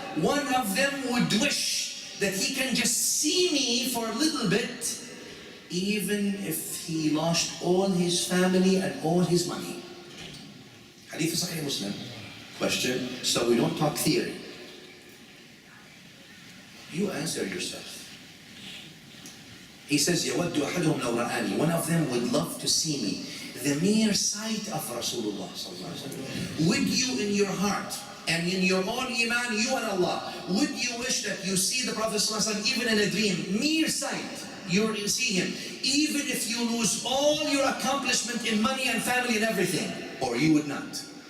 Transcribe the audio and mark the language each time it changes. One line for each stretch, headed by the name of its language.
English: One of them would wish that he can just see me for a little bit, even if he lost all his family and all his money. Hadith Sahih Muslim. Question, so we don't talk theory. You answer yourself. He says,
Arabic: يَوَدُّ أَحَدُهُمْ لَوْ رَآنِي.
English: One of them would love to see me. The mere sight of Rasulullah sallallahu alaihi wasallam. Would you in your heart and in your own iman, you and Allah, would you wish that you see the Prophet ﷺ even in a dream? Mere sight, you see him. Even if you lose all your accomplishment in money and family and everything, or you would not.